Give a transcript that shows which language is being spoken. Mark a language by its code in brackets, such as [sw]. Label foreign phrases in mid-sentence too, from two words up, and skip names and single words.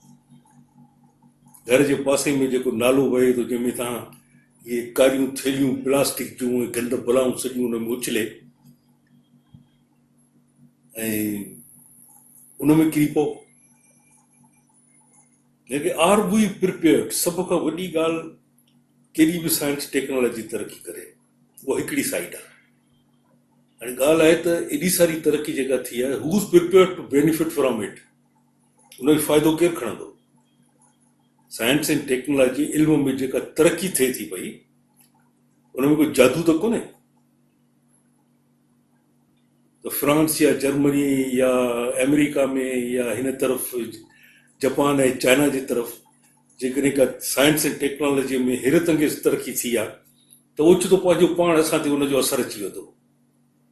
[sd] घर जे पासे में जेको नालो वहे थो, जंहिंमें तव्हां इहे कारियूं थैलियूं प्लास्टिक जूं गंद बलाऊं सॼियूं उन में उछले ऐं उन में किरी पओ। [en] लेकिन are we prepared? [sd] सभ खां वॾी ॻाल्हि, कहिड़ी बि [en] science technology [sd] तरक़ी करे, उहा हिकिड़ी साइड आहे। हाणे ॻाल्हि आहे त एॾी सारी तरक़ी जेका थी आहे, [en] who is prepared to benefit from it? [sd] उनजो फ़ाइदो केरु खणंदो? [en] science and technology [sd] इल्म में जेका तरक़ी थिए थी पई, उन में कोई जादू त कोन्हे। त फ्रांस या जर्मनी या अमेरिका में या हिन तरफ़ जापान ऐं चाइना जी तरफ़ जेकॾहिं का [en] science and technology [sd] में हैरत अंगेज़ तरक़ी थी आहे त ओचितो पंहिंजो पाण असां ते उनजो असरु अची वेंदो।